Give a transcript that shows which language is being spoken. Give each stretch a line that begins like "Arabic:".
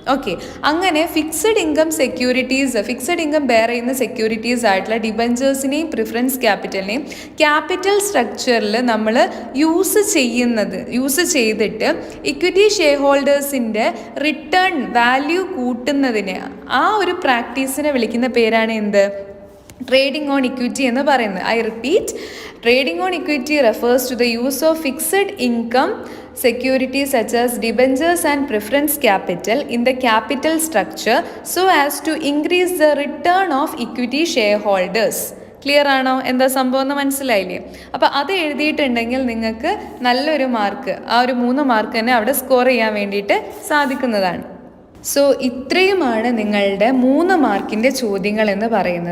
Malayalam: Okay, അങ്ങനെ fixed income securities, fixed income bear ചെയ്യുന്ന securities ആയിട്ടുള്ള ഡിബഞ്ചേഴ്സിനെയും പ്രിഫറൻസ് ക്യാപിറ്റലിനെയും ക്യാപിറ്റൽ സ്ട്രക്ചറിൽ നമ്മൾ യൂസ് ചെയ്തിട്ട് ഇക്വിറ്റി ഷെയർ ഹോൾഡേഴ്സിൻ്റെ റിട്ടേൺ വാല്യൂ കൂട്ടുന്നതിന് ആ ഒരു പ്രാക്ടീസിനെ വിളിക്കുന്ന പേരാണ് എന്ത്? ട്രേഡിംഗ് ഓൺ ഇക്വിറ്റി എന്ന് പറയുന്നത്.
English: I repeat, trading on equity refers to the use of fixed income securities such as debentures and preference capital in the capital structure so as to increase the return of equity shareholders.
Malayalam: Clear ആണോ? എന്താ സംഭവം എന്ന് മനസ്സിലായില്ലേ? അപ്പോൾ അത് എഴുതിയിട്ടുണ്ടെങ്കിൽ നിങ്ങൾക്ക് നല്ലൊരു mark, ആ ഒരു 3 മാർക്ക് തന്നെ അവിടെ സ്കോർ ചെയ്യാൻ വേണ്ടിയിട്ട് സാധിക്കുന്നതാണ്. സോ ഇത്രയുമാണ് നിങ്ങളുടെ 3 മാർക്കിൻ്റെ ചോദ്യങ്ങൾ എന്ന് പറയുന്നത്.